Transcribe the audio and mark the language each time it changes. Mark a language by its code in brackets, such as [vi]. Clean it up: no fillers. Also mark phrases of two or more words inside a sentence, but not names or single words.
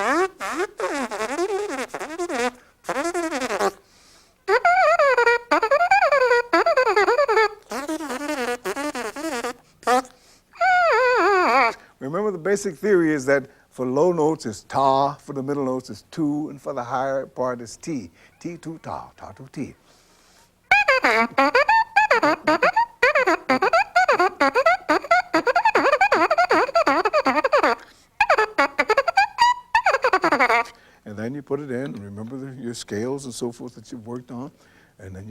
[en] Remember, the basic theory is that for low notes it's ta, for the middle notes it's tu, and for the higher part it's ti. Ti tu ta, ta tu ti. And then you put it in, and remember your scales and so forth that you've worked on, and then you